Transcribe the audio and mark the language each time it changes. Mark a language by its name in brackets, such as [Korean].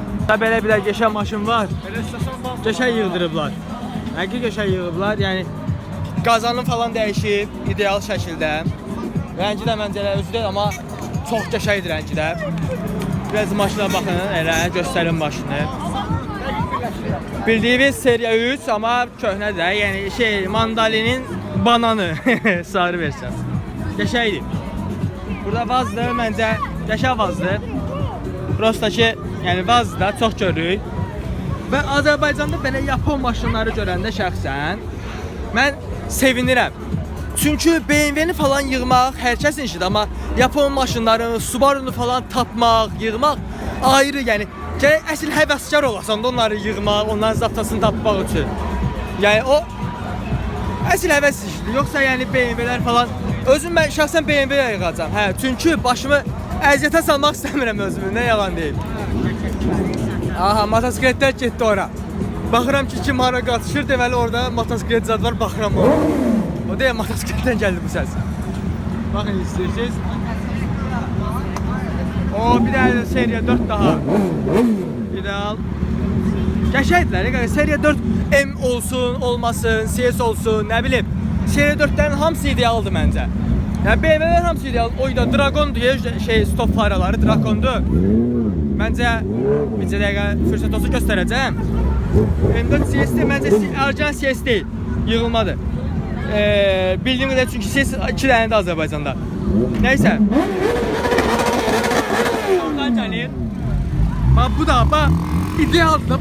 [Azerbaijani] Belə bir də qəşəng maşın var. Qəşəng yığdırıblar. Həqiqi qəşəng yığıblar. Yəni qazanın falan dəyişib ideal şəkildə. Rəngi də məncə elə özü deyil, amma çox qəşəngdir rəngi də. Biraz maşına [Turkish] bakın, [Azerbaijani] elə göstərin maşını. Bildiğiniz seriya 3 ama köhnədir. Yəni mandalinin bananı sarı versiyon. Qəşəngdir. Burada vazdır, məncə qəşəng vazdır. Prosta ki, yəni vazdır da çox görürük. Və Azərbaycanda belə Yapon maşınları görəndə şəxsən mən sevinirəm. Çünkü BMW'ni falan yığmaq hər kəsin işidir, amma Yapon maşınlarını, Subaru'nu falan tapmaq, yığmaq ayrı, yəni gərək əsl həvəskar olasan da onları yığmaq, onların zaptasını tapmaq üçün. Yəni o əsl həvəs işidir. Yoxsa yəni BMW'lər falan, özüm mən şəxsən BMW-yə yığacam. Hə, çünki başımı əziyyətə salmaq istəmirəm özümü, nə yalan deyim. Aha, motosikletlər getdi ora. Baxıram ki, kim hara qatışır, deməli orada motosiklet zad var, baxıram ora. [Turkish] O da motosikletten geldi bu ses. Bakın istiyorsanız. [Azerbaijani] O bir daha seriya 4 daha. İdeal. Qəşəngdirlər. Seriya 4 M olsun, olmasın, CS olsun, nə bilim. Seriya 4'lərin hamısı idealdır məncə. Yəni BMW'lərin hamısı ideal. O da Dragon'dur, stop faraları Dragon'dur. Məncə bir dəqiqə fürsət olsa göstərəcəm. M4 CS de məncə orijinal CS deyil. Yığılmadır. [Turkish] Bildiğim kadar [Azerbaijani] çünkü ses 2 dənədir Azərbaycanda. Neyse. Oradan gəlir. Bax bu da bax idealdır.